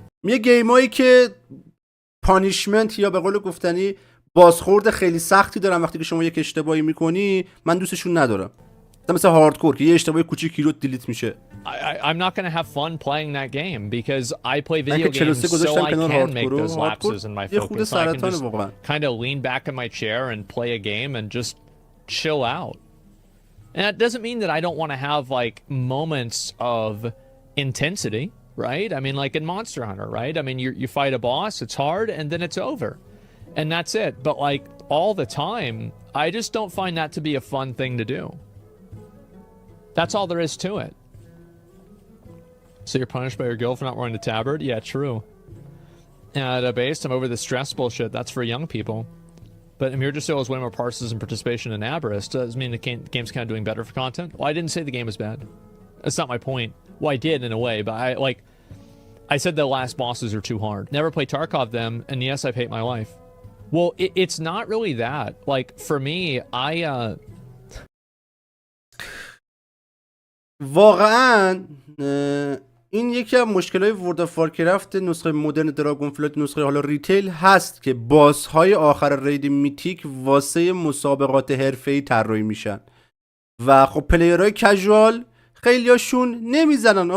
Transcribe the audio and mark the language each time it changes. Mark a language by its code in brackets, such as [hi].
[fa] یه گیمایی که پانیشمنت یا به قول گفتنی بازخورد خیلی سختی دارن وقتی که شما یک اشتباهی میکنی، من دوستشون ندارم. مثلا هاردکور که یه اشتباه کوچیکی رو دیلیت میشه. [en] I'm not going to have fun playing that game because I play video games so I can make those lapses in my focus. So I can just kind of lean back in my chair and play a game and just chill out. And that doesn't mean that I don't want to have like moments of intensity, right? I mean, like in Monster Hunter, right? I mean, you fight a boss, it's hard, and then it's over. And that's it. But like all the time, I just don't find that to be a fun thing to do. That's all there is to it. So you're punished by your guild for not wearing the tabard? Yeah, true. At a base, I'm over the stress bullshit. That's for young people. But Amir just is way more parses and participation in Aberrus. Does it mean the game's kind of doing better for content? Well, I didn't say the game was bad. That's not my point. Well, I did in a way, but I said the last bosses are too hard. Never play Tarkov them, and yes, I've hate my life. Well, it's not really that. Like, for me, [fa] واقعا این یکی از مشکلای ورد اف وارکرافت نسخه مدرن دراگون فلایت، نسخه حالا ریتیل هست که باس‌های آخر رید میتیک واسه مسابقات حرفه‌ای طراحی میشن و خب پلیرهای کژوال خیلیاشون نمیزنن.